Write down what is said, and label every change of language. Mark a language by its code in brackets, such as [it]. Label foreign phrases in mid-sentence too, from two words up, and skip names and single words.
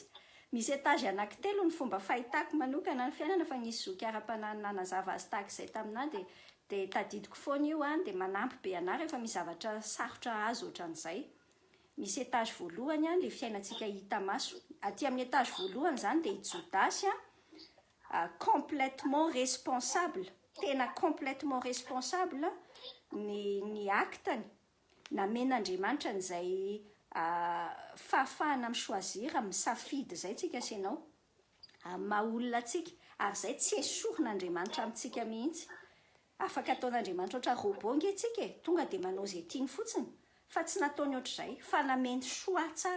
[mg] Misy étage anankitelo ny fomba fahitako manokana ny fiainana fa nisy zoky ara-panahiny nazava azy tahak'izay taminah dia tadidiko foana io dia manampy be anah rehefa misy zavatra sarotra azo ohatran'izay. Misy étage voalohany ilay fiainantsika hita maso. Aty amin'ny étage voalohany zany dia i Jodasy [fr] complètement responsable, [mg] tena [fr] complètement responsable [mg] ny actany namen'Andriamanitra n'izay fahafahana misoazira misafidy zay tsika senao maha-olona tsika ary zay tsy esorin'Andriamanitra amintsika mihitsy. Afaka ataon'Andriamanitra oatra robot nge tonga dia manao zay tiany fotsiny fa tsy nataony ohatr'izay fa nameny soa tsara.